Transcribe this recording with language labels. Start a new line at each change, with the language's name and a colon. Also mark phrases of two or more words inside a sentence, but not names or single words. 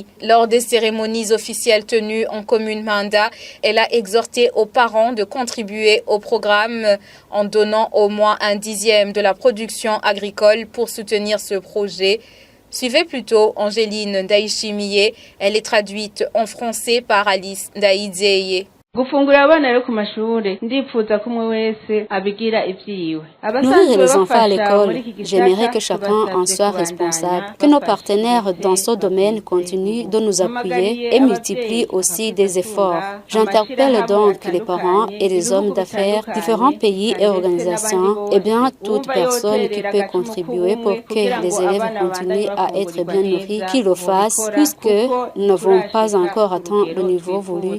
French: Lors des cérémonies officielles tenues en commune Manda, elle a exhorté aux parents de contribuer au programme en donnant au moins 1/10 de la production agricole pour soutenir ce projet. Suivez plutôt Angéline Ndayishimiye, elle est traduite en français par Alice Ndaizeye.
Rundi: Gufungura abana rero ku mashure ndipfuza ko umwe wese abigira ivyiwe.
French: Nourrir les enfants à l'école, j'aimerais que chacun en soit responsable, que nos partenaires dans ce domaine continuent de nous appuyer et multiplient aussi des efforts. J'interpelle donc les parents et les hommes d'affaires, différents pays et organisations, et bien toute personne qui peut contribuer pour que les élèves continuent à être bien nourris, qu'ils le fassent, puisque nous n'avons pas encore atteint le niveau voulu.